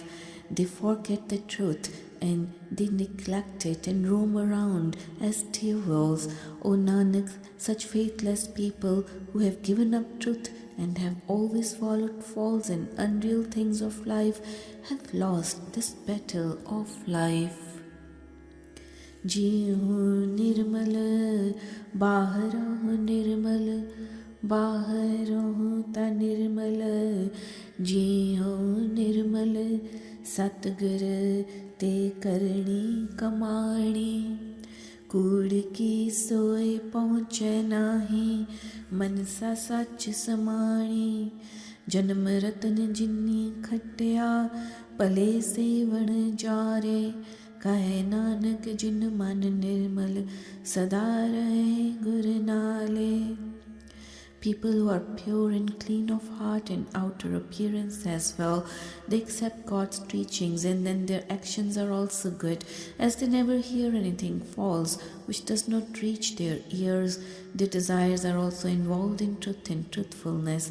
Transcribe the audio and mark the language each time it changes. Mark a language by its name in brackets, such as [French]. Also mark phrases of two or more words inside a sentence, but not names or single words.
[English] They forget the truth and they neglect it and roam around as devils. O Nanak, such faithless people who have given up truth and have always followed false and unreal things of life have lost this battle of life. [Punjabi] ਜੀਓ ਨਿਰਮਲ ਬਾਹਰੋਂ ਨਿਰਮਲ ਬਾਹਰੋਂ ਤਾ ਨਿਰਮਲ ਜੀਓ ਨਿਰਮਲ ਸਤਗੁਰ ਤੇ ਕਰਣੀ ਕਮਾਣੀ ਕੂੜ ਕੀ ਸੋਏ ਪਹੁੰਚੇ ਨਾਹੀ ਮਨਸਾ ਸਚ ਸਮਾਣੀ ਜਨਮ ਰਤਨ ਜਿੰਨੀ ਖਟਿਆ ਪਲੇ ਸੇਵਣ ਜਾਰੇ ਕਹੇ ਨਾਨਕ ਜਿਨ ਮਨ ਨਿਰਮਲ ਸਦਾ ਰਹੇ ਗੁਰ ਨਾਲੇ. [English] People who are pure and clean of heart and outer appearance as well, they accept God's teachings and then their actions are also good, as they never hear anything false which does not reach their ears. Their desires are also involved in truth and truthfulness.